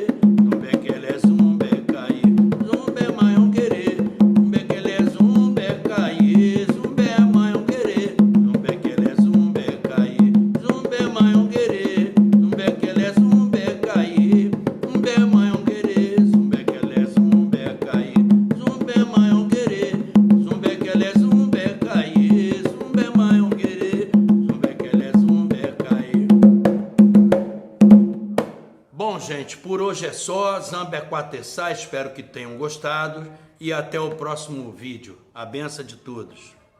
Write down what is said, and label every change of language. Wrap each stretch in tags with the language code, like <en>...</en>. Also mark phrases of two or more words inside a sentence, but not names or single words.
<pt>zumbe aquele zumbe caie, zumbe maiongere, zumbe aquele zumbe caie, zumbe maiongere, zumbe aquele zumbe caie, zumbe maiongere, zumbe aquele zumbe caie, zumbe maiongere, zumbe aquele zumbe caie, zumbe maiongere, zumbe aquele zumbe caie, zumbe maiongere, zumbe aquele zumbe caie. Bom, gente, por hoje é só. Zambé Quatessá, espero que tenham gostado e até o próximo vídeo. A benção de todos.</pt>